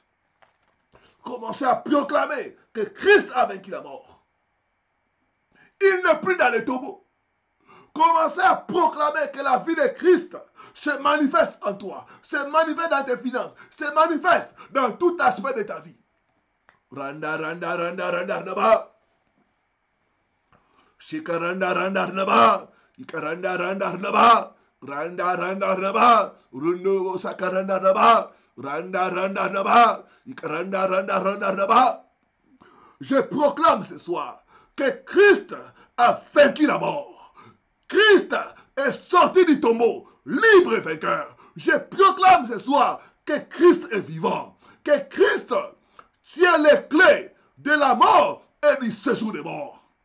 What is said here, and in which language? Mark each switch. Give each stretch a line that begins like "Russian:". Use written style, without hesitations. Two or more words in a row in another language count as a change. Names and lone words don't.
French: Commencez à proclamer que Christ a vaincu la mort. Il n'est plus dans les tombeaux. Commencez à proclamer que la vie de Christ se manifeste en toi, se manifeste dans tes finances, se manifeste dans tout aspect de ta vie. Randa, randa, randa, randa, randa. Shika randa, randa, randa. Ika randa, randa, randa. Randa, randa, randa. Rundo, saka randa, randa. Randa, randa, randa. Ika randa, randa, randa, randa. Je proclame ce soir que Christ a vaincu la mort. Christ est sorti du tombeau, libre et vainqueur. Je proclame ce soir que Christ est vivant, que Christ tient les clés de la mort et du séjour des morts.